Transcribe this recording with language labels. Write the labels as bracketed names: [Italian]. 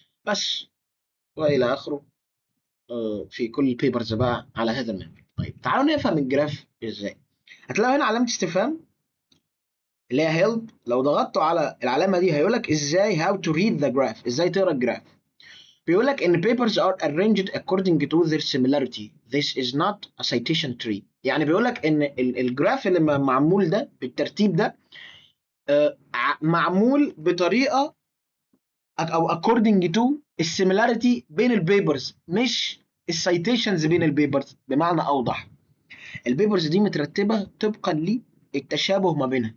[Arabic] بس والى اخره. في كل البيبرز بقى على هذا المنوال. طيب تعالوا نفهم الجراف ازاي. هتلاقوا هنا علامه استفهام اللي هي هيلب. لو ضغطتوا على العلامه دي هيقول لك ازاي [English] how to read the graph، [Arabic] ازاي تقرا الجراف. بيقول لك ان [English] papers are arranged according to their similarity. This is not a citation tree. [Arabic] يعني بيقول لك ان الجراف اللي معمول ده بالترتيب ده معمول بطريقه او [English] according to [Arabic] السيميلاريتي بين البيبرز، مش السيتيشنز بين البيبرز. بمعنى اوضح، البيبرز دي مترتبه طبقا للتشابه ما بينها.